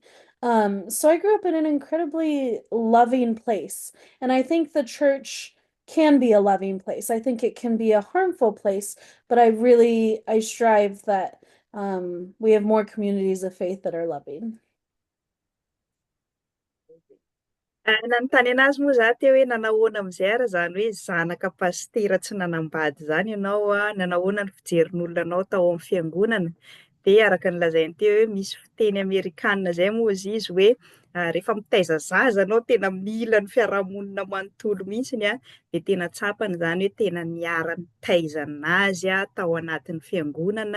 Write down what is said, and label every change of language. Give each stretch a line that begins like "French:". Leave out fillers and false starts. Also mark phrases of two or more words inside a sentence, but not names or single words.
English: So I grew up in an incredibly loving place. And I think the church can be a loving place. I think it can be a harmful place, but I strive that we have more communities of faith that are loving.
Malagasy: Nanontany anazy moa za teo hoe nanahoana amizay ara zany hoe zanaka pastera tsy nanambady zany ianao nanahoana ny fijerin'olona anao tao amin'ny fiangonana. De araka ny lazainy teo hoe misy fiteny Amerikanina zay moa izy hoe rehefa mitaiza zaza anao tena mila ny fiarahamonina manontolo mihitsiny de tena tsapany zany hoe tena niara-nitaiza anazy tao anatin'ny fiangonana.